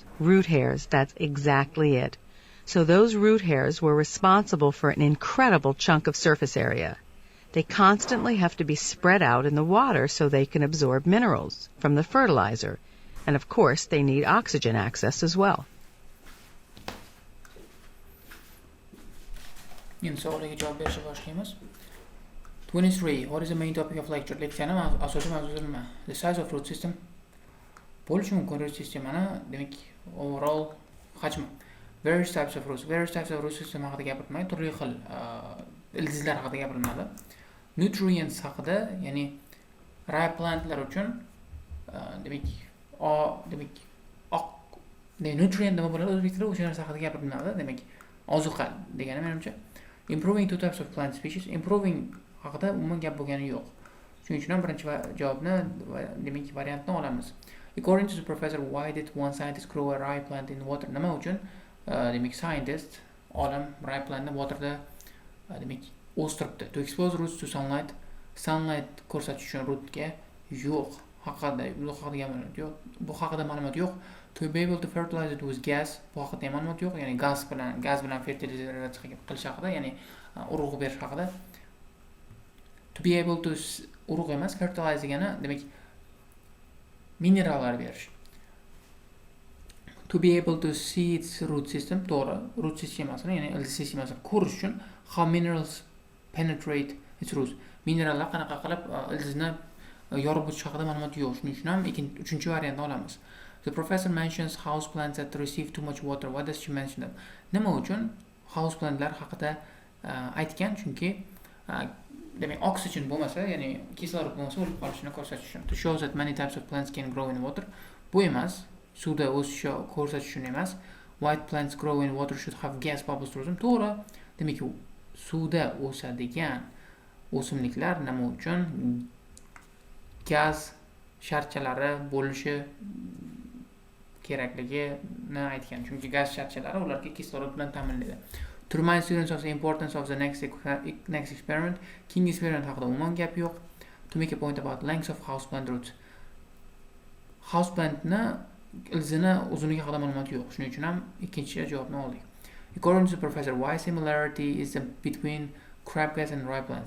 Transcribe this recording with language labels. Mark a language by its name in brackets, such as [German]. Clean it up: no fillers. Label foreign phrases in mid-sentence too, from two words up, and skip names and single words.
[English] Root hairs, that's exactly it. So those root hairs were responsible for an incredible chunk of surface area. They constantly have to be spread out in the water so they can absorb minerals from the fertilizer. And of course, they need oxygen access as well. [Uzbek] Endi savoliga javob berishga boshlaymiz. 23. [English] What is the main topic of lecture? [Uzbek] Leksiyani asosiy mavzusi nima? [English] The size of root system. [Uzbek] Bo'lishi mumkin root sistemani, demak, overall hajmi. [English] Various types of roots. Various types of root system [Uzbek] haqida gapirmay, turli xil ildizlar haqida gapiriladi. Nutrients haqida, ya'ni [English] rye plantlar [Uzbek] uchun demak demak oq nutrient nima bo'ladi o'zbek tilida o'sha narsa haqida gapirib bilmadi. Demak, ozuqa degani menimcha. [English] Improving two types of plant species. [Uzbek] Improving haqida umuman gap bo'lgani yo'q. Shuning uchun ham birinchi javobni demak variantni olamiz. [English] According to the professor, why did one scientist grow a rye plant in water? [Uzbek] Nima uchun demak scientist olim [English] rye plantni [Uzbek] waterda demak o'stiribdi? [English] To expose roots to sunlight. [Uzbek] Sunlight ko'rsatish uchun rootga yo'q. Bu haqida ma'lumot yo'q. [English] To be able to fertilize it with gas. [Uzbek] Bu haqida ham ma'lumot yo'q. Ya'ni gaz bilan fertilizatsiya qilish haqida, ya'ni urug' berish haqida. [English] To be able to [Uzbek] urug' emas, fertilize degani demak minerallar berish. [English] To be able to see its root system, [Uzbek] to'g'ri, root sistemasini, ya'ni ildiz sistemasini ko'rish uchun [English] how minerals penetrate its roots. [Uzbek] Minerallar qanaqa qilib ildizni yorib o'tish haqida ma'lumot yo'q. Shuning uchun ham uchinchi variantni olamiz. [English] The professor mentions house plants that receive too much water. Why does she mention them? [Uzbek] Nima uchun [English] house plantlar [Uzbek] haqida aytgan? Chunki demak oxygen bo'lmasa, ya'ni kislorod bo'lmasa o'lib qolishini ko'rsatish uchun. [English] To show that many types of plants can grow in water. [Uzbek] Bu emas, suvda o'sishi ko'rsatish uchun emas. [English] White plants grow in water should have gas bubbles through them. [Uzbek] To'g'ri. Demak, suvda o'sadigan o'simliklar nima uchun gaz sharchalari bo'lishi kerakligini aytgan. Chunki gaz sharchalari ularga kislorod bilan ta'minlaydi. [English] To remind students of the importance of the next experiment. [Uzbek] Keyingi experiment haqida umuman gap yo'q. [English] To make a point about length of houseplant roots. [Uzbek] Houseplantni ilzini uzunligi haqida ma'lumot yo'q. Shuning uchun ham ikkinchi javobni oldik. [English] According to the professor, why similarity is between crab gas and rye plants?